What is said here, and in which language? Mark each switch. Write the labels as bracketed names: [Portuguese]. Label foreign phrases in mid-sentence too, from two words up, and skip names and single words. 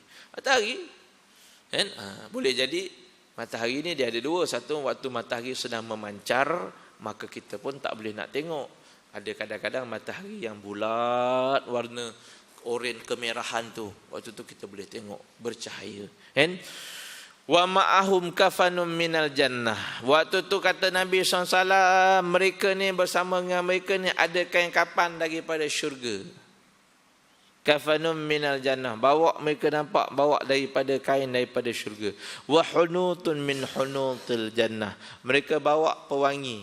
[Malay] Matahari kan? Boleh jadi matahari ni dia ada dua. Satu, waktu matahari sedang memancar, maka kita pun tak boleh nak tengok. Ada kadang-kadang matahari yang bulat, warna oranye kemerahan tu, waktu tu kita boleh tengok bercahaya. Kan? [Arabic] ومعهم كفن من الجنة. [Malay] Waktu tu kata Nabi SAW, mereka ni bersama dengan mereka ni ada kain kapan daripada syurga. [Arabic] كفن من الجنة, [Malay] bawa mereka nampak bawa daripada kain daripada syurga. [Arabic] وحنوط من حنوط الجنة, [Malay] mereka bawa pewangi.